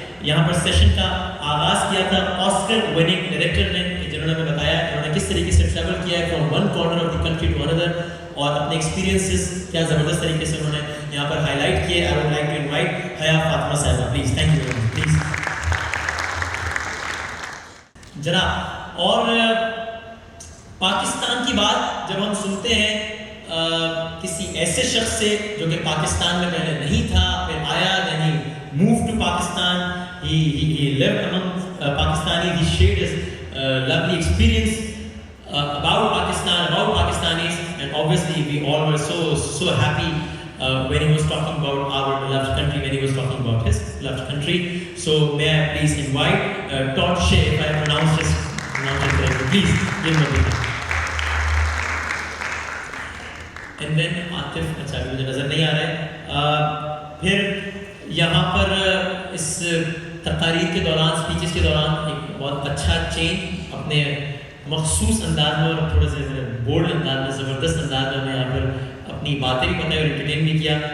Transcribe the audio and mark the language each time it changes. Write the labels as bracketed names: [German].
[Hindi] यहाँ पर सेशन का आगाज़ किया था ऑस्कर विनिंग डायरेक्टर ने, जिन्होंने हमें बताया उन्होंने किस तरीके से ट्रैवल किया है [English] from one corner of the country to another, [Hindi] और अपने एक्सपीरियंसेस क्या ज़बरदस्त तरीके से उन्होंने यहाँ पर हाईलाइट किए। [English] I would like to invite Haya Fatima Sahiba, please. Thank you very much, please जनाब। [Hindi] और पाकिस्तान की बात जब हम सुनते हैं किसी ऐसे शख्स से जो कि पाकिस्तान में पहले नहीं था, फिर आया, [English] then he moved to Pakistan, he lived among Pakistanis, he shared his lovely experience about Pakistan, about Pakistanis, and obviously we all were so happy when he was talking about our beloved country, when he was talking about his beloved country. So may I please invite Todd Shea, if I pronounced his correctly, please give him a big hand. And then [Hindi] Atif, अच्छा मुझे नज़र नहीं आ रहा है। फिर यहाँ पर इस तकारीर के दौरान, स्पीचेस के दौरान एक बहुत अच्छा चेंज अपने मखसूस अंदाज में और थोड़े से बोल्ड अंदाज में, ज़बरदस्त अंदाज में यहाँ पर अपनी बातें भी बताई और एंटरटेन भी किया।